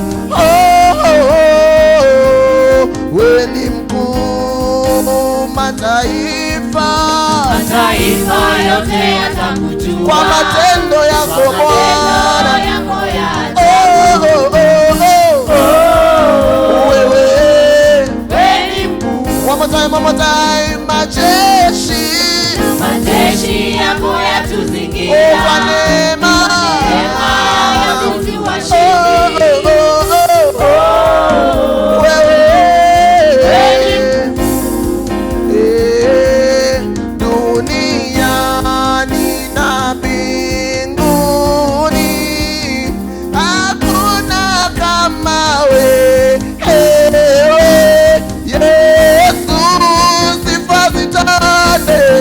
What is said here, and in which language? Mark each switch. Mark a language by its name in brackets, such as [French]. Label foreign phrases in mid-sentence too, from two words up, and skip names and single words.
[Swahili] Oh, oh, oh, we ni mkuu. Mataifa Mataifa. Mataifa yote yatakujua. Kwa matendo yako, Kwa matendo Bwana. yako ya Oh, oh, oh, oh. ajabu. Wewe. Wewe ni mkuu. [English] One more time, one more time. [Swahili] Majeshi. Majeshi yako yatuzi- Oh, kwa neema. Neema ya sisi washindi. Oh, oh, oh, oh, oh. Wewe. Eh, duniani na mbinguni, Hakuna kama wewe, Yesu, sifa zitande.